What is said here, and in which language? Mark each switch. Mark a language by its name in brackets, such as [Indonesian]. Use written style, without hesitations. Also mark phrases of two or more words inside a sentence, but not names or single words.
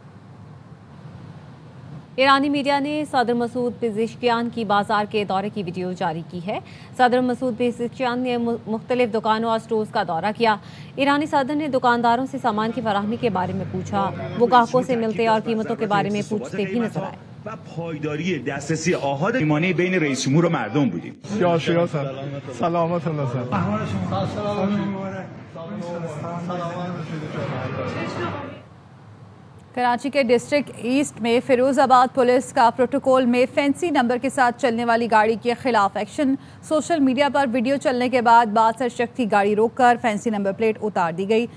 [Hindi] ईरानी मीडिया ने सदर मसूद पेज़ेश्कियान की बाजार के दौरे की वीडियो जारी की है। सदर मसूद पेज़ेश्कियान ने मुख्तलिफ दुकानों और स्टोर्स का दौरा किया। ईरानी सदर ने दुकानदारों से सामान की फराहमी के बारे में पूछा। वो ग्राहकों से मिलते और कीमतों के बारे में पूछते भी नजर आए। [Persian] و پایداری دسترسی آحاد ایمانی بین رئیس جمهور و مردم بودیم. سلامت [Hindi] कराची के डिस्ट्रिक्ट ईस्ट में फिरोजाबाद पुलिस का प्रोटोकॉल में [English] fancy number [Hindi] के साथ चलने वाली गाड़ी के खिलाफ एक्शन। [English] social media [Hindi] पर वीडियो चलने के बाद बासर शख्स की गाड़ी रोककर [English] fancy number plate [Hindi] उतार दी गई।